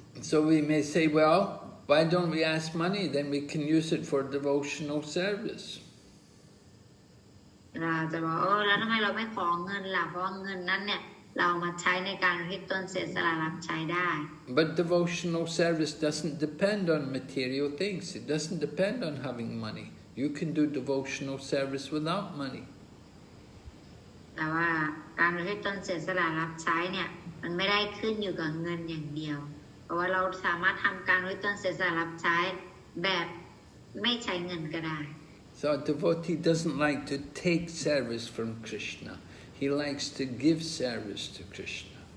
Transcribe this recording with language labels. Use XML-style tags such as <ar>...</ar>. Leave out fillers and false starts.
<en>So we may say, well, why don't we ask money? Then we can use it for devotional service.</en> <th>เราจะบอกแล้วทำไมเราไม่ขอเงินล่ะเพราะว่าเงินนั้นเนี่ยเรามาใช้ในการอุทิศตนเสียสละรับใช้ได้</th> <en>But devotional service doesn't depend on material things. It doesn't depend on having money. You can do devotional service without money.</en> <th>แต่ว่าการอุทิศตนเสียสละรับใช้เนี่ยมันไม่ได้ขึ้นอยู่กับเงินอย่างเดียวเพราะว่าเราสามารถทำการอุทิศตนเสียสละรับใช้แบบไม่ใช้เงินก็ได้</th> <en>So a devotee doesn't like to take service from Krishna. He likes to give service to Krishna.</en>